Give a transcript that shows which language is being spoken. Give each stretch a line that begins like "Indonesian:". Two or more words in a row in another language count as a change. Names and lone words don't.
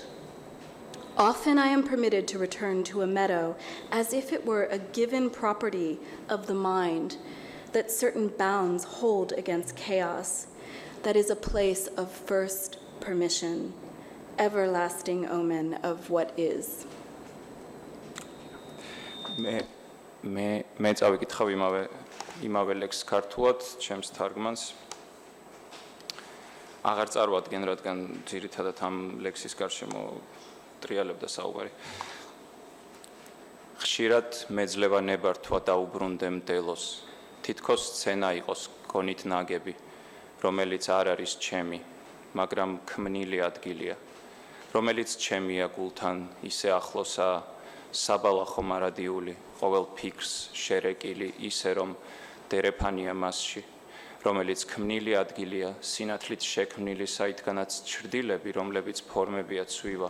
English: Often I am permitted to return to a meadow as if it were a given property of the mind that certain bounds hold against chaos, that is a place of first permission, everlasting omen of what is.
Georgian: მე წავიკითხავ იმავე ლექსს ქართულად, ჩემს თარგმანს. აღარ წარვადგენ, რადგან ძირითადად ამ ლექსის გარშემო ტრიალებდა საუბარი. ხშირად მეძლევა ნებართვა დაუბრუნდე მდელოს, თითქოს სცენა იყოს გონით ნაგები, რომელიც არ არის ჩემი, მაგრამ ქმნილი ადგილია, რომელიც ჩემია გულთან ისე ახლოსაა, საბალახო მარადიული, ყოველ ფიქრს შერეკილი ისე რომ დერეფანია მასში, რომელიც ქმნილი ადგილია, სინათლით შექმნილი საიდგანაც ჩრდილები, რომლებიც ფორმებია ცვივა.